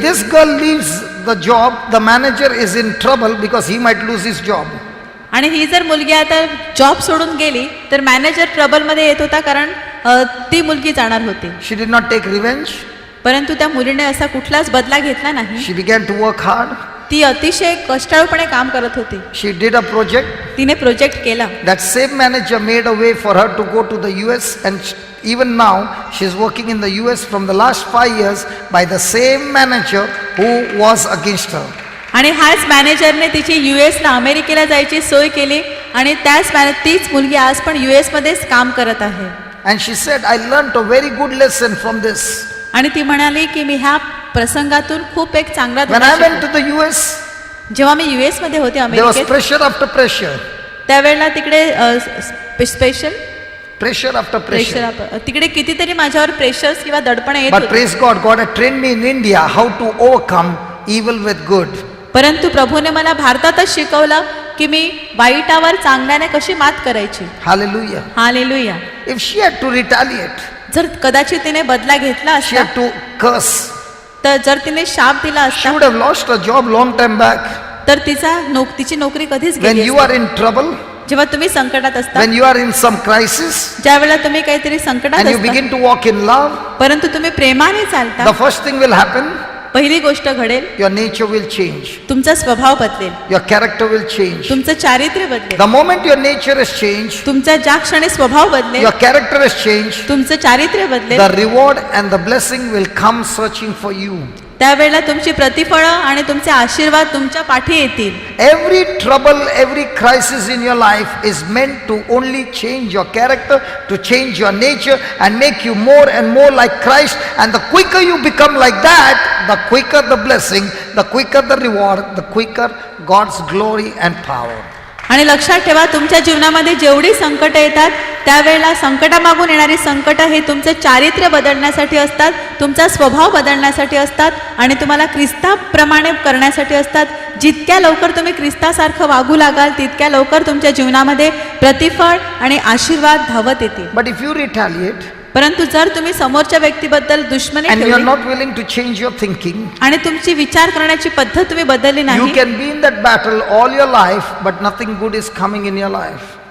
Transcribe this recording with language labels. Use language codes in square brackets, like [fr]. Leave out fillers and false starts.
[en] this girl leaves the job, the manager is in trouble because he might lose his job. [mr] आणि ही जर मुलगी आता job सोडून गेली तर मॅनेजर ट्रबलमध्ये येत होता कारण ती मुलगी जाणार होती. [en] She did not take revenge. [mr] परंतु त्या मुलीने असा कुठलाच बदला घेतला नाही. [en] She began to work hard. [mr] ती अतिशय कष्टाळूपणे काम करत होती. [en] She did a project. [mr] तिने प्रोजेक्ट केला. [en] That same manager made a way for her to go to the US, and even now she is working in the US from the last 5 years by the same manager who was against her. [mr] आणि हाच मॅनेजरने तिची US-ला अमेरिकेला जायची सोय केली आणि तीच मुलगी आज पण US मध्येच काम करत आहे. [en] And she said, I learned a very good lesson from this. [mr] आणि ती म्हणाली की मी ह्या प्रसंगातून खूप एक चांगला [en] When I went to [mr] धडा [en] the US, [mr] शिकले. जेव्हा मी US मध्ये होते [en] there was [mr] अमेरिकेत [en] pressure after pressure. [mr] त्यावेळेला तिकडे special [en] Pressure after pressure. [mr] Pressure तिकडे कितीतरी माझ्यावर प्रेशर्स किंवा दडपण येत [en] But [mr] होते. [en] praise God, God had trained me in India how to overcome evil with good. [mr] परंतु प्रभूने मला भारतातच शिकवलं की मी वाईटावर चांगल्याने कशी मात करायची. [en] Hallelujah. [mr] Hallelujah. [en] If she had to retaliate, [mr] जर कदाचित तिने बदला घेतला [en] she [mr] असता, [en] had to curse, [mr] तर जर तिने शाप दिला [en] she [mr] असता, [en] would have lost her job long time back. [mr] तर तिची नोकरी कधीच [en] When [mr] गेली [en] you [mr] असती. [en] are in trouble, [mr] जेव्हा तुम्ही संकटात असता, [en] when you are in some crisis, [mr] ज्या वेळेला तुम्ही काहीतरी संकटात [en] and you [mr] असता, [en] begin to walk in love, [mr] परंतु तुम्ही प्रेमाने [en] the [mr] चालता, [en] first thing will happen, [mr] पहिली गोष्ट घडेल, [en] your nature will change, [mr] तुमचा स्वभाव बदलेल, [en] your character will change. [mr] तुमचं चारित्र्य बदलेल. [en] The moment your nature has changed, [mr] तुमचा ज्या क्षणी स्वभाव बदलेल, [en] your character has changed, [mr] तुमचं चारित्र्य बदलेल, [en] the reward and the blessing will come searching for you. [mr] त्यावेळेला तुमची प्रतिफळं आणि तुमचे आशीर्वाद तुमच्या पाठी येतील. [en] Every trouble, every crisis in your life is meant to only change your character, to change your nature and make you more and more like Christ. And the quicker you become like that, the quicker the blessing, the quicker the reward, the quicker God's glory and power. [mr] आणि लक्षात ठेवा, तुमच्या जीवनामध्ये जेवढी संकट येतात त्यावेळेला संकटामागून येणारी संकट हे तुमचं चारित्र्य बदलण्यासाठी असतात, तुमचा स्वभाव बदलण्यासाठी असतात आणि तुम्हाला ख्रिस्ताप्रमाणे करण्यासाठी असतात. जितक्या लवकर तुम्ही ख्रिस्तासारखं वागू लागाल तितक्या लवकर तुमच्या जीवनामध्ये प्रतिफळ आणि आशीर्वाद धावत येतील. [en] But if you retaliate, [mr] परंतु जर तुम्ही समोरच्या व्यक्तीबद्दल दुश्मनी [en] and you are [mr] ठेवली [en] not willing to change your thinking, [mr] आणि तुमची विचार करण्याची पद्धत तुम्ही बदलली [en] you [mr] नाही, [en] can be in that battle all your life, but nothing good is coming in your life.